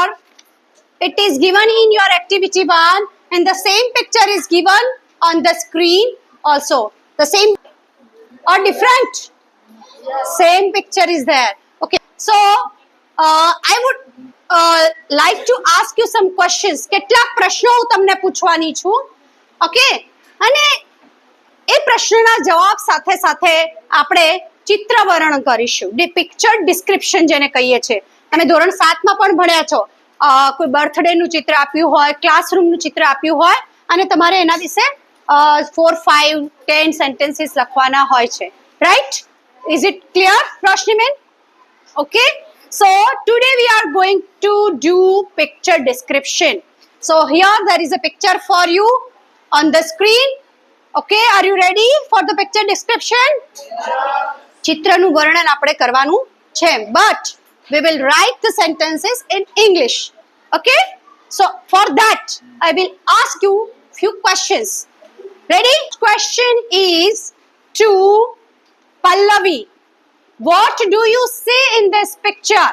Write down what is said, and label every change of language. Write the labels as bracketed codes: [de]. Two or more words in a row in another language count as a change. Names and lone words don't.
[en] It is given in your activity 1 and the same picture is given on the screen also. The same or different? Same picture is there. Okay, so I would like to ask you some questions. [gu] કેટલાક પ્રશ્નો હું તમને પૂછવાની છું. ઓકે, અને એ પ્રશ્નના જવાબ સાથે સાથે આપણે ચિત્રવર્ણન કરીશું. [en] picture description [gu] જેને કહીએ છીએ. તમે ધોરણ 7 માં પણ ભણ્યા છો. કોઈ બર્થડે નું ચિત્ર આપ્યું હોય, ક્લાસરૂમનું ચિત્ર આપ્યું હોય અને તમારે એના વિશે 4, 5, 10 સેન્ટેન્સીસ લખવાના હોય છે. રાઈટ? [en] Is it clear, Roshnimen? Okay. So today we are going to do picture description. So here there is a picture for you on the screen. Okay, are you ready for the picture description? [gu] ચિત્રનું વર્ણન આપણે કરવાનું છે, [en] but we will write the sentences in English. Okay? So for that I will ask you few questions. Ready? Question is to Pallavi. What do you see in this picture?